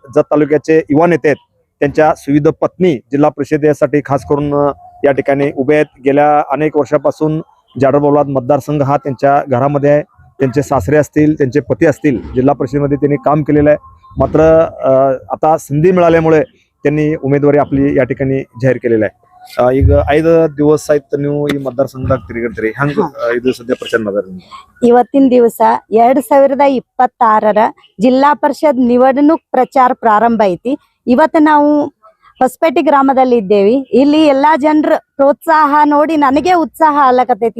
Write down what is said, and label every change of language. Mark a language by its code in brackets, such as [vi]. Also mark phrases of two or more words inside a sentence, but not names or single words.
[mr] जत तालुक्याचे युवा नेते आहेत. त्यांच्या सुविध पत्नी जिल्हा परिषदेसाठी खास करून या ठिकाणी उभे आहेत. गेल्या अनेक वर्षापासून जाडरबाबला मतदारसंघ हा त्यांच्या घरामध्ये आहे. त्यांचे सासरे असतील, त्यांचे पती असतील, जिल्हा परिषदेमध्ये त्यांनी काम केलेलं आहे. मात्र आता संधी मिळाल्यामुळे त्यांनी उमेदवारी आपली या ठिकाणी जाहीर केलेली आहे. [kn] ಈಗ 5 ದಿವಸ ಆಯ್ತು ನೀವು ಈ मतदारसंघದಾಗ ತಿರುಗಿರ್ತೀರಿ. ಹಂಗ ಇದು ಸದ್ಯ ಪ್ರಚಾರ ಮಾಡಿದ್ರಿ. ಇವತ್ತಿನ ದಿವಸ 2026ರ ಜಿಲ್ಲಾ ಪರಿಷತ್ ನಿವಡಣೂಕ್ ಪ್ರಚಾರ ಪ್ರಾರಂಭ ಐತಿ. ಇವತ್ತು ನಾವು ಹೊಸಪೇಟೆ ಗ್ರಾಮದಲ್ಲಿ ಇದ್ದೇವಿ. ಇಲ್ಲಿ ಎಲ್ಲಾ ಜನರ ಪ್ರೋತ್ಸಾಹ ನೋಡಿ ನನಗೆ ಉತ್ಸಾಹ ಆಗ್ಲಕತೈತಿ.